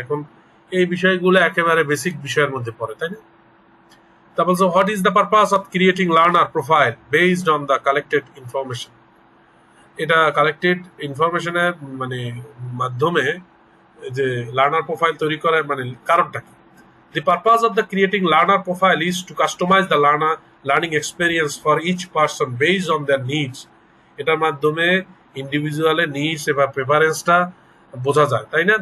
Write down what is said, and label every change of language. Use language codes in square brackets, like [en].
[bn] এখন এই বিষয়গুলো একেবারে বেসিক বিষয়ের মধ্যে পড়ে, তাই না? তারপর [en] What is the purpose of creating learner profile based on the collected information. [bn] এটা কালেক্টেড ইনফরমেশনের মানে মাধ্যমে যে লার্নার প্রোফাইল তৈরি করার মানে কারণটা কি? [en] The purpose of the creating learner profile is to customize the learning experience for each person based on their needs. [bn] এটার মাধ্যমে ইন্ডিভিজুয়ালের নিডস এবং প্রেফারেন্সটা বোঝা যায়, তাই না?